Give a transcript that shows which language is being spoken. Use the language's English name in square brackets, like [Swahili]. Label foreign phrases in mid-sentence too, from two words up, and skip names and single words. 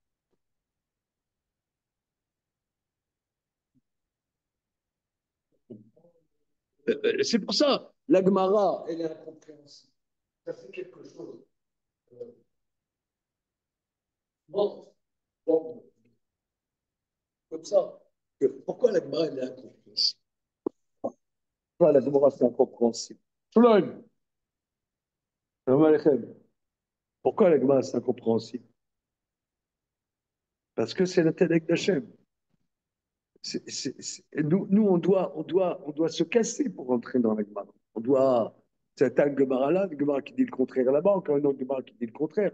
[French] C'est pour ça, la Gemara, elle est incompréhensible. Ça fait quelque chose. Bon, bon, comme ça. Pourquoi la Gemara, elle est incompréhensible? Pourquoi la Gemara, c'est incompréhensible? [Hebrew] שלום. שלום עליכם. [French] Pourquoi la Gemara, c'est incompréhensible? Parce que c'est l'intellect d'Hachem. Nous on doit se casser pour entrer dans la Gemara. On doit. C'est un Gemara là, une Gemara qui dit le contraire là-bas, encore une autre Gemara qui dit le contraire.